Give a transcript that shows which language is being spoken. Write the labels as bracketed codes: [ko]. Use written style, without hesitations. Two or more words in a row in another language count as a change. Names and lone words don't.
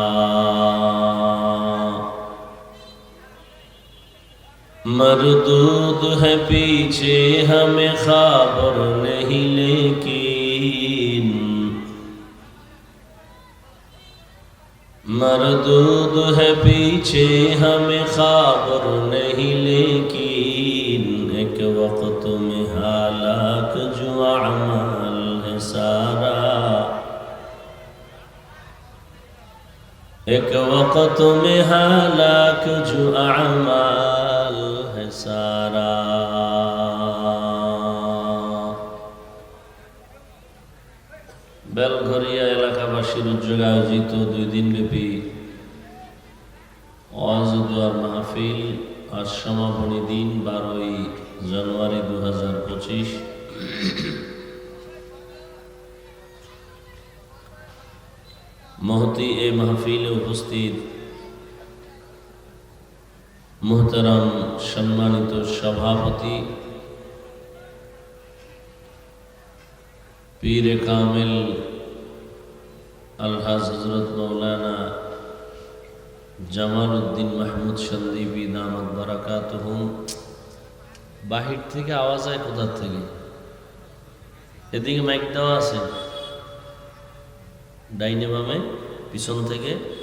[ur] مردود ہے پیچھے ہمیں خبر نہیں لیکن مردود ہے پیچھے ہمیں خبر نہیں لیکن ایک وقت میں ہلاک جو اعمال ہے سارا ایک وقت میں ہلاک جو اعمال ہے سارا [bn] বেলঘরিয়া এলাকাবাসীর উদ্যোগে আয়োজিত 2 দিনব্যাপী ওয়াজ ও দোয়ার মাহফিল আজ সমাপনী দিন 12 জানুয়ারি 2025 মহতি এই মাহফিলে উপস্থিত মুহতারাম সম্মানিত সভাপতি [ur] پیر کامل الحاج حضرت مولانا [bn] জামাল উদ্দিন মাহমুদ সন্দীপী দামাত বারাকাতুহুম বাহির থেকে আওয়াজ হয় কোথা থেকে এদিকে মাইক দেওয়া আছে ডাইনে বামে পিছন থেকে